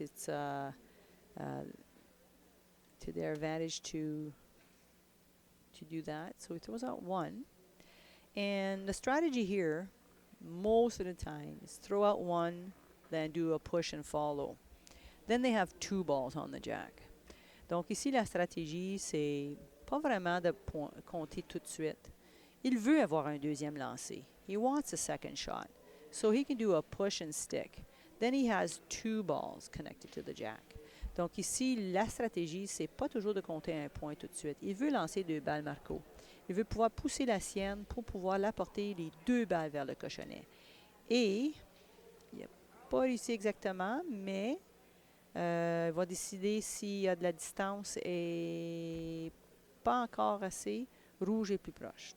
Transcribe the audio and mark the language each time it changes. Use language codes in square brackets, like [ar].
[en] It's to their advantage to do that. So he throws out one. And the strategy here, most of the time, is throw out one, then do a push and follow. Then they have two balls on the jack. [fr] Donc ici, la stratégie, c'est pas vraiment de compter tout de suite. Il veut avoir un deuxième lancé. [en] He wants a second shot. So he can do a push and stick. Then he has two balls connected to the jack. [fr] Donc ici, la stratégie, c'est pas toujours de compter un point tout de suite. Il veut lancer deux balles Marco. Il veut pouvoir pousser la sienne pour pouvoir l'apporter les deux balles vers le cochonnet. Et il n'a pas réussi exactement, mais il va décider s'il y a de la distance et pas encore assez. Rouge est plus proche.